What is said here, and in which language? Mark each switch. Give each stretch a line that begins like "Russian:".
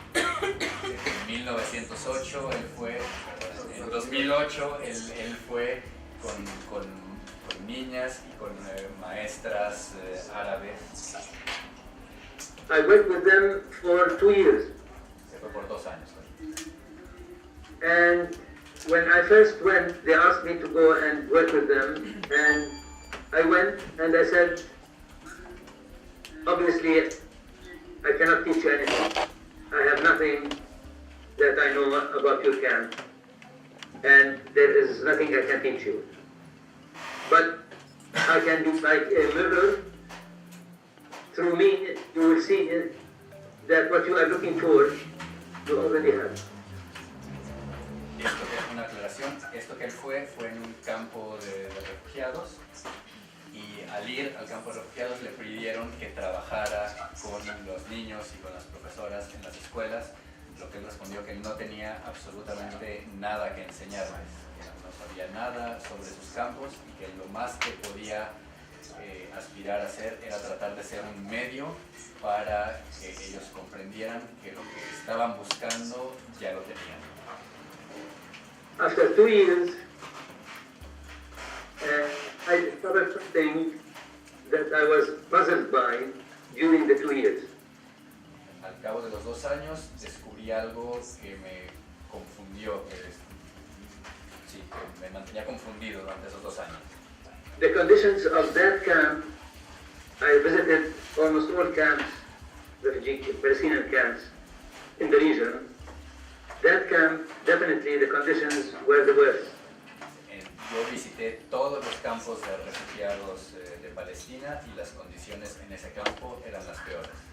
Spanish: En 1908 en 2008 él fue con niñas y con maestras árabes.
English: I worked with them for 2 years.
Spanish: Se fue por 2 años.
English: And when I first went, they asked me to go and work with them. And I went and I said, obviously, I cannot teach you anything. I have nothing that I know about your camp. And there is nothing I can teach you. But I can be like a mirror. Through me, you will see that what you are looking for, you already have.
Spanish: Esto que es una aclaración, esto que él fue en un campo de refugiados, y al ir al campo de refugiados le pidieron que trabajara con los niños y con las profesoras en las escuelas, lo que él respondió que no tenía absolutamente nada que enseñarles, que no sabía nada sobre sus campos y que lo más que podía aspirar a hacer era tratar de ser un medio para que ellos comprendieran que lo que estaban buscando ya lo tenían.
English: After 2 years, I discovered something that I was puzzled by during the 2 years.
Spanish: Al cabo de los 2 años descubrí algo que me confundió, que me mantenía confundido durante esos 2 años.
English: The conditions of that camp, I visited almost all camps, refugee Palestinian camps in the region. That camp, definitely the conditions were the worst.
Spanish: Yo visité todos los campos de refugiados de Palestina y las condiciones en ese campo eran las peores.